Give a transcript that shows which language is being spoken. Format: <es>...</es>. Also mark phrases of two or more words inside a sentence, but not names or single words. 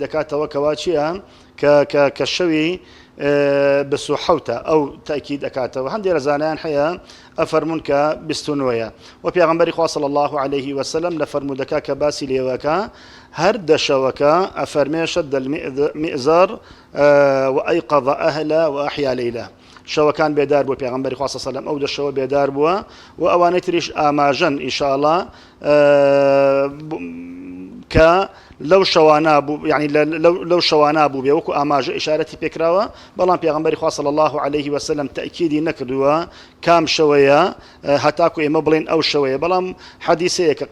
<ckb>دەکاتەوە کەوا چییە کە شەوی بسوحوتە ئەو تأکید ئەکاتەوە هەندێک لە زانایان هەیە ئەفەرمون کە 29 و پێغەمبەری خوا</ckb> <ar>صلی الله عليه وسلم</ar> <ckb>لە فەرمودەکە کە باسی لێوەکە هەر دەشەوەکە ئەفەرمێ</ckb> <ar>شەد المئزار وأيقظ أهله وأحيا ليله</ar> <ckb>شەوەکان بێدار بوو پێغەمبەری خوا</ckb> <ar>صلی الله عليه وسلم</ar> <ckb>ئەو دەشەوە بێدار بووە و ئەوانەی تریش ئاماژەن ئینشاءالله کە لەو شەوانە بوو یعنی لەو شەوانە بوو بێ وەکو ئاماژە ئیشارەتی پێکراوە بەڵام پێغەمبەری خوا</ckb> <ar>صلی الله عليه وسلم</ar> <ckb>تأکیدی نەکردووە کام شەوەیە هەتاکو ئێمە بڵێن ئەو شەوەیە بەڵام حەدیثەیە کە</ckb>